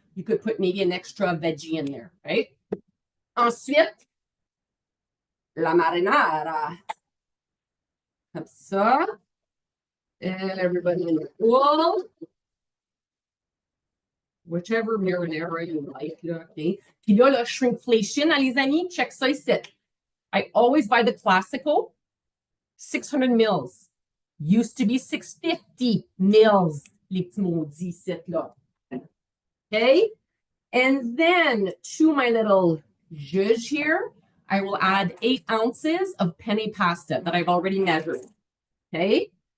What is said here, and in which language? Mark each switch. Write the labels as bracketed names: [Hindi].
[English] You could put maybe an extra veggie in there, right? [French] Ensuite, la marinara. Comme ça. [English] And everybody in the pool. Whichever marinara you like, okay? [French] Puis là, le shrinkflation, les amis, check ça ici. [English] I always buy the Classical, 600 mils. Used to be 650 mils, [French] les petits maudits ici, là. [English] Okay? And then to my little zhuzh here, I will add 8 ounces of penne pasta that I've already measured. Okay?